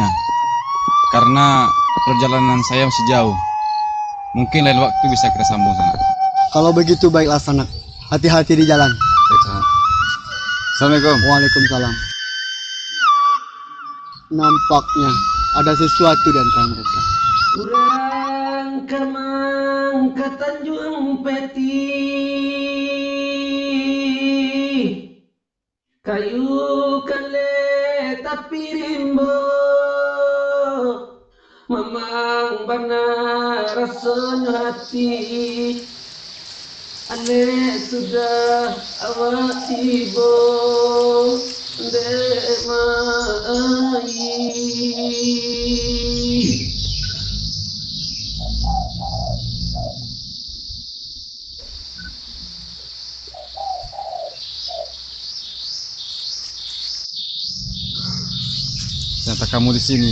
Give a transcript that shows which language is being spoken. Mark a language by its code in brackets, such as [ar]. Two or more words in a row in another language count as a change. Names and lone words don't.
[id] Karena perjalanan saya masih jauh. Mungkin lain waktu bisa kita sambung sana. Kalau begitu baiklah sana. Hati-hati di jalan. Baik sana. Assalamualaikum. Waalaikumsalam. Nampaknya ada sesuatu di antara mereka. [min] Urang kemang ke Tanjung Peti, kayu kale tapi rimbo, mamang bana rasanya hati, ane sudah awak tibo, dek mai. [id] Ternyata kamu di sini.